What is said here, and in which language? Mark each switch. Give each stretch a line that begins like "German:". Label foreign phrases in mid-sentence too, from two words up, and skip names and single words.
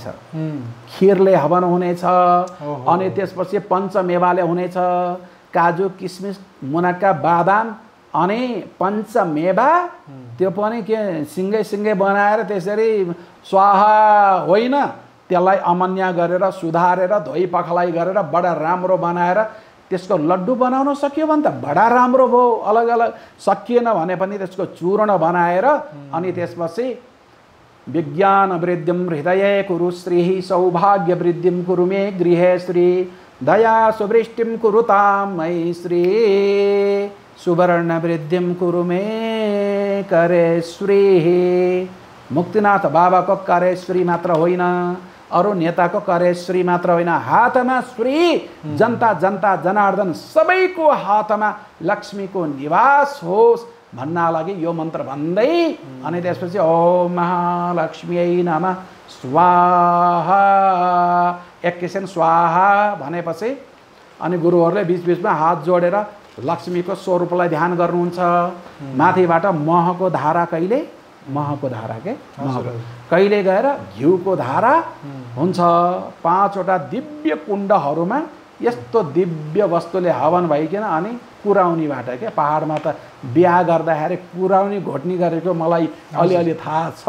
Nepali: खिरले हवन हुनेछ, अनि त्यसपछि पञ्चमेवाले हुनेछ, काजु, किसमिस, मुनक्का, बादाम, अनि पञ्चमेवा, त्यो पनि के सिङ्गै बनाएर त्यसरी स्वाहा होइन, त्यसलाई अमन्या गरेर सुधारेर धोइ पखलाई गरेर बडा राम्रो बनाएर त्यसको लड्डु बनाउन सकियो भने त बडा राम्रो भयो। अलग अलग सकिएन भने पनि त्यसको चूर्ण बनाएर अनि त्यसपछि
Sanskrit: विज्ञान वृद्धिं हृदये कुरु श्री, सौभाग्य वृद्धिं कुरु मे गृहे श्री, दया सुवृष्टिं कुरुतां मयि श्री, सुवर्ण वृद्धिं कुरु मे करे श्री।
Nepali: मुक्तिनाथ बाबाको
Sanskrit: करे श्री
Nepali: मात्र होइन, अरू नेताको
Sanskrit: करे श्री
Nepali: मात्र होइन, हातमा श्री, जनता जनता जनार्दन सबैको हातमा लक्ष्मीको निवास होस् भन्ना लागि यो मन्त्र भन्दै अनि त्यसपछि
Sanskrit: ओम महालक्ष्मीयै नमः स्वाहा,
Nepali: एक किसिम स्वाहा भनेपछि अनि गुरुहरूले बिचबिचमा हात जोडेर लक्ष्मीको स्वरूपलाई ध्यान गर्नुहुन्छ। माथिबाट महको धारा, कहिले महको धारा के कहिले गएर घिउको धारा हुन्छ। 5वटा दिव्य कुण्डहरूमा यस्तो दिव्य वस्तुले हवन भइकन अनि कुराउनीबाट के पहाडमा त बिहा गर्दाखेरि कुराउनी घोट्नी गरेको मलाई अलिअलि थाहा छ।